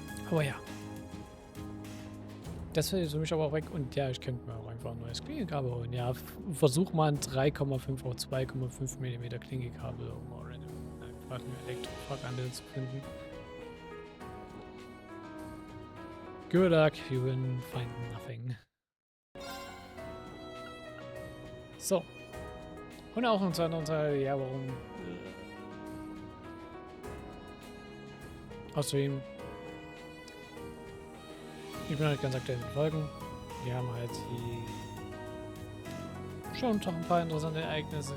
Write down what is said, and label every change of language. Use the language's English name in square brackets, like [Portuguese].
[German] Aber ja. Das fällt für mich aber auch weg. Und ja, ich könnte mir auch einfach ein neues Klingelkabel holen. Ja, versuch mal ein 3,5 auf 2,5 mm Klingelkabel, um einfach einen Elektrofachhandel zu finden. [English] Good luck, you will find nothing. [German] So. Und auch ein zweiter Teil, ja, warum? Außerdem, ich bin halt ganz aktuell mit Folgen. Wir haben halt schon doch ein paar interessante Ereignisse.